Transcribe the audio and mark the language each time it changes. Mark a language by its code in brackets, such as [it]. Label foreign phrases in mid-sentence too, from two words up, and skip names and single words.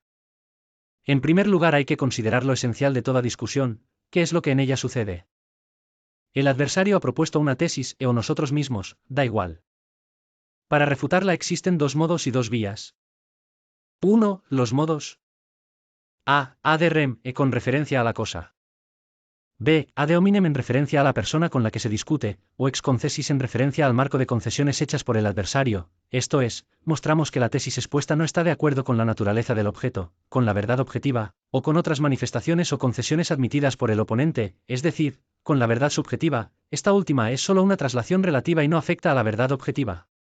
[es] En primer lugar hay que considerar lo esencial de toda discusión, qué es lo que en ella sucede. El adversario ha propuesto una tesis, o nosotros mismos, da igual. Para refutarla existen dos modos y dos vías. 1. Los modos A. [la] Ad rem, [es] con referencia a la cosa. B. [la] Ad hominem [es] en referencia a la persona con la que se discute, o [la] ex concessis [es] en referencia al marco de concesiones hechas por el adversario, esto es, mostramos que la tesis expuesta no está de acuerdo con la naturaleza del objeto, con la verdad objetiva, o con otras manifestaciones o concesiones admitidas por el oponente, es decir, con la verdad subjetiva, esta última es solo una traslación relativa y no afecta a la verdad objetiva.